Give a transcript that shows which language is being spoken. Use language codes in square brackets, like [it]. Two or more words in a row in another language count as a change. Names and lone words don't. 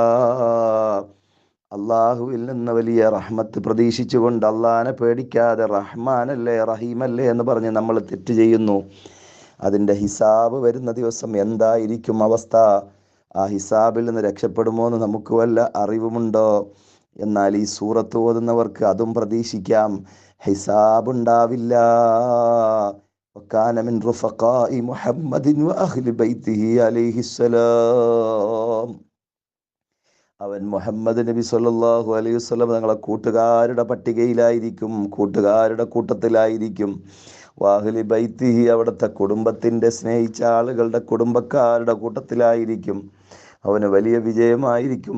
[ml] അള്ളാഹുവിൽ നിന്ന് വലിയ റഹ്മത്ത് പ്രതീക്ഷിച്ചുകൊണ്ട്, അള്ളാഹിനെ പേടിക്കാതെ റഹ്മാനല്ലേ റഹീമല്ലേ എന്ന് പറഞ്ഞ് നമ്മൾ തെറ്റ് ചെയ്യുന്നു. അതിൻ്റെ ഹിസാബ് വരുന്ന ദിവസം എന്തായിരിക്കും അവസ്ഥ? ആ ഹിസാബിൽ നിന്ന് രക്ഷപ്പെടുമോ എന്ന് നമുക്ക് വല്ല അറിവുമുണ്ടോ? എന്നാൽ ഈ സൂറത്ത് ഓതുന്നവർക്ക് അതും പ്രതീക്ഷിക്കാം, ഹിസാബ് ഉണ്ടാവില്ല. [ar] وكان من رفقاء محمد وأهل بيته عليه السلام, [ml] അവൻ മുഹമ്മദ് നബി [ar] صلى الله عليه وسلم [ml] തങ്ങളെ കൂട്ടുകാരുടെ പട്ടികയിലായിരിക്കും, കൂട്ടുകാരുടെ കൂട്ടത്തിലായിരിക്കും. [ar] وأهل بيته, [ml] അവിടുത്തെ കുടുംബത്തിൻ്റെ സ്നേഹിച്ച ആളുകളുടെ കുടുംബക്കാരുടെ കൂട്ടത്തിലായിരിക്കും. അവന് വലിയ വിജയമായിരിക്കും.